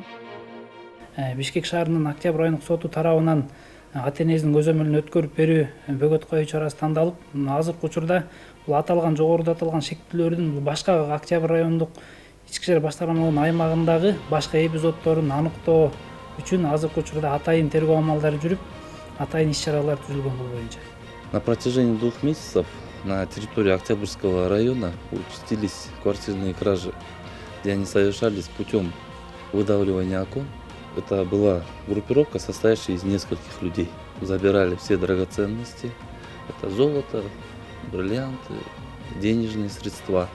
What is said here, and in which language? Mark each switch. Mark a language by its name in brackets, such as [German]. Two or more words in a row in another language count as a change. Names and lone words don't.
[Kyrgyz] Бишкек шаарынын Октябрь райондук соту тарабынан ата-энесинин көзөмөлүнө өткөрүп берүү бөгөт коюу чарасы тандалып, азыркы учурда бул аталган жогоруда аталган шектүүлөрдүн башка Октябрь райондук ички иштер башкармалыгынын аймагындагы башка эпизоддорун аныктоо үчүн азыркы учурда атайын тергөө амалдары жүрүп, атайын иш-чаралар түзүлгөн бул боюнча. [Russian] На протяжении 2 месяцев на территории Октябрьского района участились квартирные кражи, где они совершались путем выдавливания окон. Это была группировка, состоящая из нескольких людей. Забирали все драгоценности, это золото, бриллианты, денежные средства.